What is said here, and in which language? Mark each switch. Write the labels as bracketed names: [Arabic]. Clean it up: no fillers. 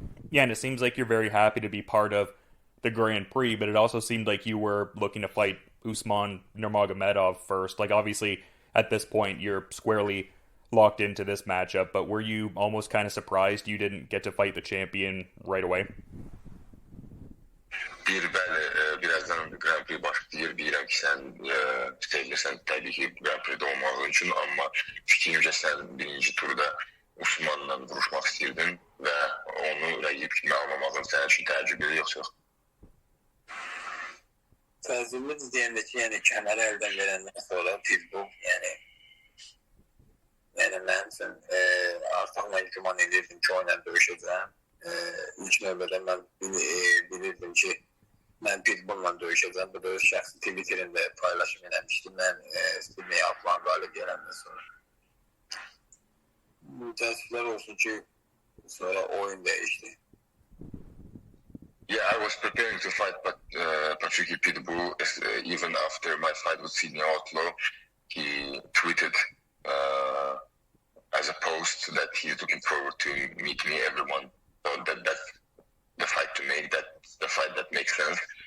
[English] Yeah, and it seems like you're very happy to be part of the Grand Prix, but it also seemed like you were looking to fight Usman Nurmagomedov first. Like, obviously, at this point, you're squarely locked into this matchup, but were you almost kind of surprised you didn't get to fight the champion right away? [Azerbaijani] Bəli, birazdan Grand Prix başlayır. Bilirəm ki, sən istəyirsən təbii ki, Grand Prix'də olmaq üçün, amma fikrimcə sən birinci turda Usmanla vuruşmaq istəyirdin və onu rəqib kimi almamağın sənin üçün təəccüblü yoxsa yox? Təəccüblü deyəndə ki, yəni kəməri əldən verəndən sonra pitbull, yəni mən üçün artıq mən güman edirdim ki, o ilə döyüşəcəm. İlk növbədə mən bilirdim ki, mən pitbulla döyüşəcəm. Bu döyüş şəxsi Twitter'ində paylaşım eləmişdim. Mən Sydney Atlan qalib gələndən sonra. Təəssüflər olsun ki, sonra oyun dəyişdi. [English] Yeah, I was preparing to fight Patrick Pitbull even after my fight with Sydney Outlaw. He tweeted as a post that he's looking forward to meet me. Everyone thought that that's the fight to make, that's the fight that makes sense.